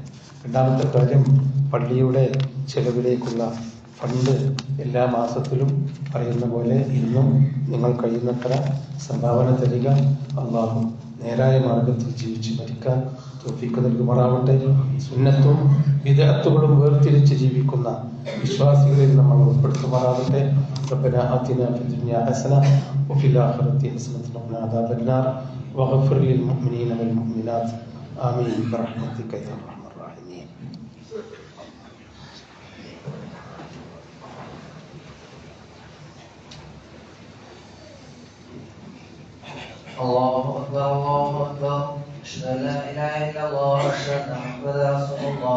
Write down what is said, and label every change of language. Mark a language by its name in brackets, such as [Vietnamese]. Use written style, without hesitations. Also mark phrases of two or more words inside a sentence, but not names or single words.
[Malayalam] രണ്ടാമത്തെ കാര്യം, പള്ളിയുടെ ചെലവിലേക്കുള്ള ഫണ്ട് എല്ലാ മാസത്തിലും പറയുന്ന പോലെ ഇന്നും നിങ്ങൾ കഴിയുന്നത്ര സംഭാവന തരിക. അള്ളാഹു നേരായ മാർഗത്തിൽ ജീവിച്ച് മരിക്കാൻ തൗഫീഖ് നൽകുമാറാവട്ടെ. സുന്നത്തും ബിദ്അത്തുകളും വേർതിരിച്ച് ജീവിക്കുന്ന വിശ്വാസികളിൽ നമ്മൾ ഉൾപ്പെടുത്തുമാറാവട്ടെ. [Arabic] ربنا آتنا في الدنيا حسنة وفي الآخرة حسنة وقنا عذاب النار واغفر للمؤمنين والمؤمنات آمين برحمتك يا أرحم الراحمين. الله أكبر الله أكبر أشهد أن لا إله إلا الله وأشهد أن محمدا رسول الله.